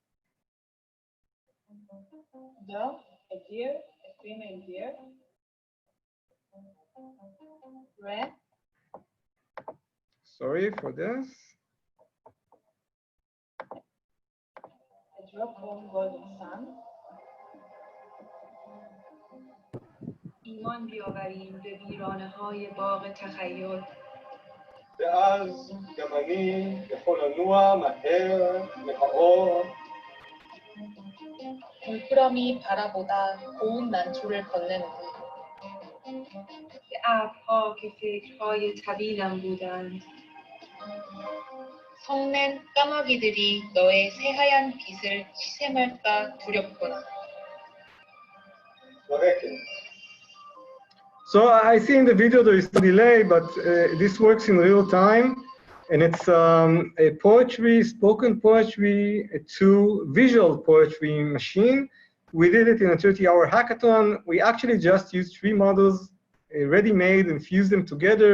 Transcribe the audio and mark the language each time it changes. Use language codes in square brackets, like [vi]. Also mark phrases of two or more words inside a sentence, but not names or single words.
[en] Dove, a deer, a female deer. Red. Sorry for this. A drop from golden sun. [fa] ایمان بیاوریم به ویرانه‌های باغ تخیل. [he] ואז גם אני יכול לנוע מהר מהאור. [ko] 물끄러미 바라보다 고운 난초를 건네는다. [fa] به ابرها که فکرهای طویلم بودند. [ko] 성낸 까마귀들이 너의 새하얀 빛을 취샘할까 두렵구나. [en] So I see in the video there is a delay, but this works in real time, and it's a poetry, spoken poetry to visual poetry machine. We did it in a 30-hour hackathon. We actually just used 3 models ready-made and fused them together.